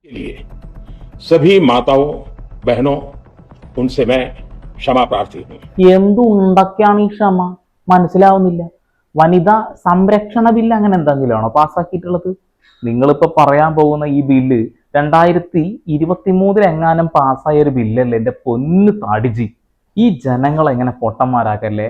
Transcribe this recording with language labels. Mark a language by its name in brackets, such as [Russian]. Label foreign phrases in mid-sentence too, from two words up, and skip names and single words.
[Hindi] के लिए सभी माताओं बहनों उनसे मैं क्षमा प्रार्थी हूँ. [Malayalam] എന്തുണ്ടൊക്കെയാണ് ഈ ക്ഷമ? മനസ്സിലാവുന്നില്ല. വനിതാ സംരക്ഷണ ബില്ല് അങ്ങനെ എന്തെങ്കിലുമാണോ പാസ്സാക്കിയിട്ടുള്ളത്? നിങ്ങളിപ്പോ പറയാൻ പോകുന്ന ഈ ബില്ല് 2023 എങ്ങാനും പാസ്സായ ഒരു ബില്ലല്ലേ എന്റെ പൊന്നു താടിജി. ഈ ജനങ്ങളെ എങ്ങനെ പൊട്ടന്മാരാക്കല്ലേ.